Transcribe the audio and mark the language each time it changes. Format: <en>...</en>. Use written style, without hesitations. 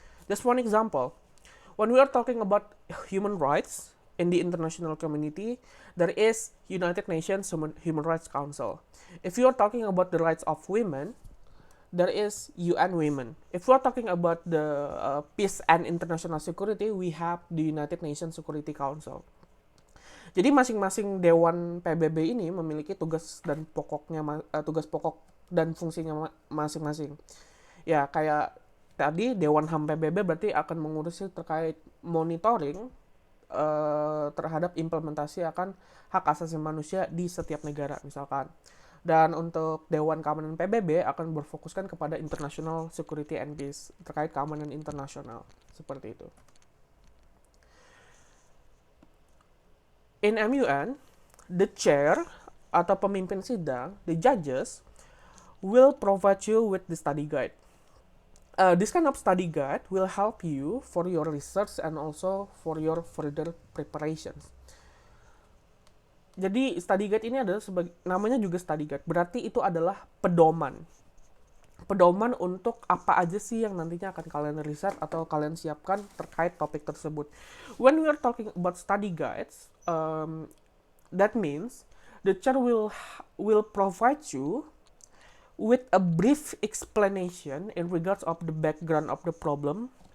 <en>Just one example, when we are talking about human rights in the international community, there is United Nations Human Rights Council. If you are talking about the rights of women, there is UN Women. If we are talking about the peace and international security, we have the United Nations Security Council.</en> <id>Jadi masing-masing dewan PBB ini memiliki tugas pokok dan fungsinya masing-masing. Ya, kayak tadi Dewan HAM PBB berarti akan mengurusi terkait monitoring terhadap implementasi akan hak asasi manusia di setiap negara misalkan. Dan untuk Dewan Keamanan PBB akan berfokuskan kepada</id> <en>international security and peace,</en> <id>terkait keamanan internasional, seperti itu.</id> <en>In MUN, the chair</en> <id>atau pemimpin sidang,</id> <en>the judges, will provide you with the study guide. This kind of study guide will help you for your research and also for your further preparations.</en> <id>Jadi study guide ini adalah namanya juga study guide, berarti itu adalah pedoman untuk apa aja sih yang nantinya akan kalian riset atau kalian siapkan terkait topik tersebut.</id> <en>When we are talking about study guides, that means the chair will provide you with a brief explanation in regards of the background of the problem,</en>